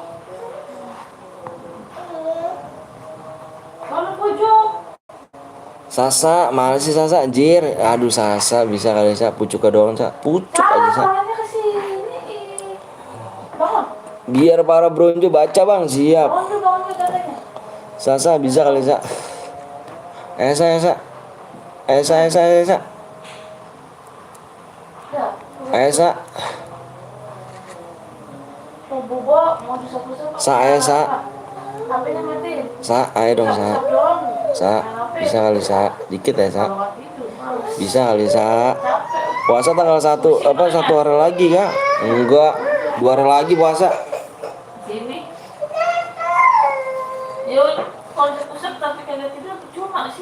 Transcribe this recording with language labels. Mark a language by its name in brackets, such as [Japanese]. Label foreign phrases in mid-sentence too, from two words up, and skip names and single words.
[Indonesian] Mana pojok? Sasa, mana sih Sasa anjir? Aduh Sasa, bisa kali Sa, pucuk ke doang Sa. Pucuk aja Sa. Tangannya ke sini. Bangun. Biar para bronjo baca Bang, siap. Bangun katanya. Sasa bisa kali Sa. Esa. Esa. Esa. Sa. HP-nya mati. Sa, ayo dong Sa. Sa, bisa kali Sa. Dikit ya Sa. Bisa kali Sa. Puasa tanggal 1 apa 1 hari lagi Kak? Enggak, 2 hari lagi puasa. Sini. Yuk, kalau pusat tapi kagak tidur cuma sih.